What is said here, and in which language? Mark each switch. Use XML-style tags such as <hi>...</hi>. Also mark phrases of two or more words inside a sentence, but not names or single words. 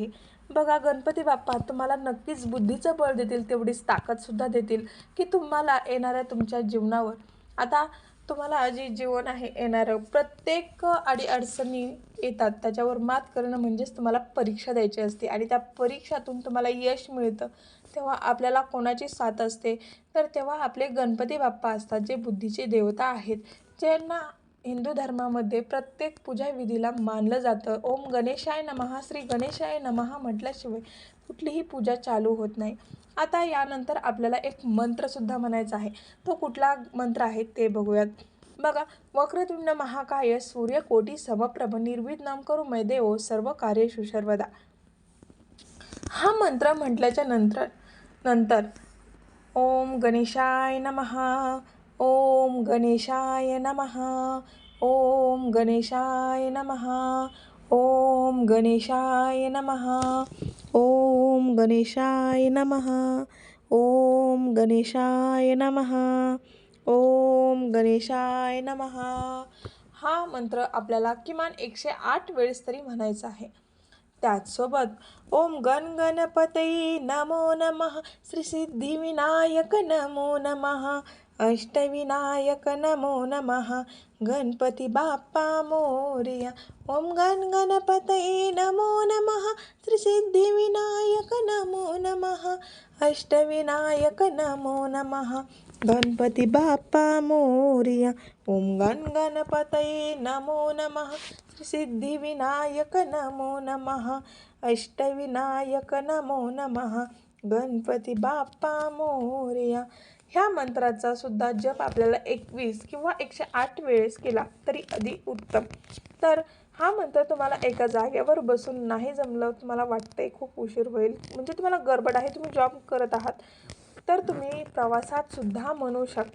<mr>बघा, गणपती बाप्पा तुम्हाला नक्कीच बुद्धीचं बळ देतील, तेवढीच ताकदसुद्धा देतील की तुम्हाला येणाऱ्या तुमच्या जीवनावर, आता तुम्हाला जे जीवन आहे येणारं प्रत्येक अडीअडचणी येतात, त्याच्यावर मात करणं म्हणजेच तुम्हाला परीक्षा द्यायची असते. आणि त्या परीक्षातून तुम्हाला यश मिळतं तेव्हा आपल्याला कोणाची साथ असते, तर तेव्हा आपले गणपती बाप्पा असतात, जे बुद्धीचे देवता आहेत, ज्यांना हिंदू धर्मामध्ये प्रत्येक पूजा विधीला मानलं जातं.</mr> <sa>ओम गणेशाय नमः, श्री गणेशाय नमः</sa> <mr>म्हटल्याशिवाय कुठलीही पूजा चालू होत नाही. आता यानंतर आपल्याला एक मंत्रसुद्धा म्हणायचा आहे. तो कुठला मंत्र आहे ते बघूयात. बघा,</mr> <sa>वक्रतुंड महाकाय सूर्यकोटी समप्रभ निर्विघ्नं कुरु मे देव सर्व कार्येषु सर्वदा.</sa> <mr>हा मंत्र म्हटल्याच्या नंतर</mr> <sa>ओम गणेशाय नमः, ओम गणेशाय नमः, ओम गणेशाय नमः, ओम गणेशाय नमः, ओम गणेशाय नमः, ओम गणेशाय नमः, ओम गणेशाय नमः.</sa> <mr>हा मंत्र आपल्याला किमान 108 वेळेस तरी म्हणायचा आहे.</mr> <sa>त्याचसोबत ओम गण गणपतये नमो नमः, श्री सिद्धिविनायक नमो नमः, अष्टविनायक नमो नमः,</sa> <mr>गणपती बाप्पा मोरया.</mr> <sa>ओम गण गणपतये नमो नमः, श्री सिद्धिविनायक नमो नमः, अष्टविनायक नमो नमः,</sa> <mr>गणपती बाप्पा मोरया.</mr> <sa>ओम गण गणपतये नमो नमः, श्री सिद्धिविनायक नमो नमः, अष्टविनायक नमो नमः,</sa> <mr>गणपती बाप्पा मोरया. ह्या मंत्राचा सुद्धा जप आपल्याला 21 किंवा 108 वेळेस केला तरी अधिक उत्तम. तर हा मंत्र तुम्हाला एका जागेवर बसून नाही जमलं, तुम्हाला वाटतंय खूप उशीर होईल, म्हणजे तुम्हाला गडबड आहे, तुम्ही जॉब करत आहात, तर तुम्ही प्रवासात सुद्धा म्हणू शकता.</mr>